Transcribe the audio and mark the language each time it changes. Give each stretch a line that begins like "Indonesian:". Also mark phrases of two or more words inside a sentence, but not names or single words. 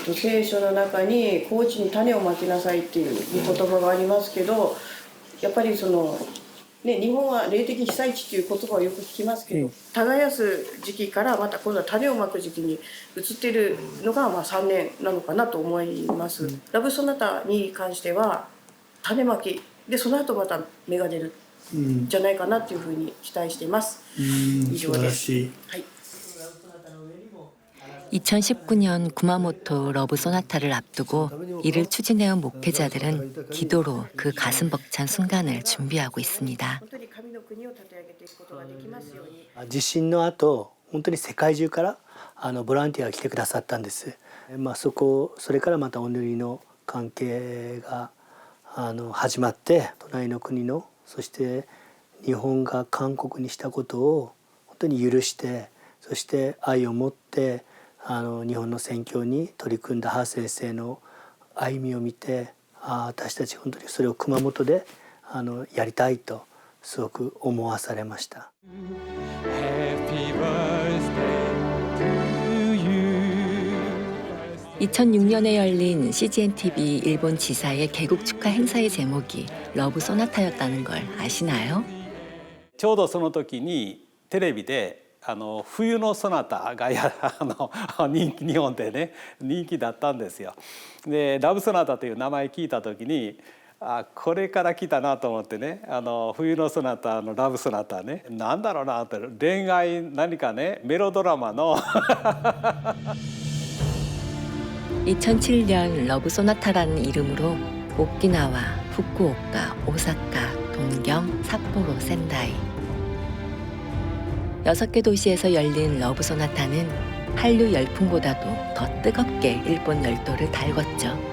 Japanese: 聖書の中に高地に種をまきなさいっていう言葉がありますけど、やっぱりそのね、日本は霊的被災地っていう言葉をよく聞きますけど、耕す時期からまた今度は種をまく時期に移っているのが3年なのかなと思います。ラブソナタに関しては種まきで、その後また芽が出るじゃないかなっていうふうに期待しています。以上です。はい。
Korean: 2019년 구마모토 러브 소나타를 앞두고 이를 추진해온 목회자들은 기도로 그 가슴 벅찬 순간을 준비하고 있습니다.
Japanese: 地震の後、本当に世界中からボランティアが来てくださったんです。それからまたお祈りの関係が始まって、隣の国の、そして日本が韓国にしたことを本当に許して、そして愛を持って日本の宣教に取り組んだハ先生の歩みを見て、私たち本当にそれを熊本でやりたいとすごく思わされました。
Korean: 2006년에 열린 CGN-TV 일본 지사의 개국 축하 행사의 제목이 러브 소나타였다는 걸 아시나요?
Japanese: ちょうどその時にテレビで冬のソナタが日本でね人気だったんですよ。でラブソナタという名前聞いた時にこれから来たなと思ってね、冬のソナタのラブソナタね、なんだろうなって恋愛何かねメロドラマの
Korean: 2007년 러브 소나타라는 이름으로 오키나와, 후쿠오카, 오사카, 동경, 삿포로, 센다이 6개 도시에서 열린 러브 소나타는 한류 열풍보다도 더 뜨겁게 일본 열도를 달궜죠.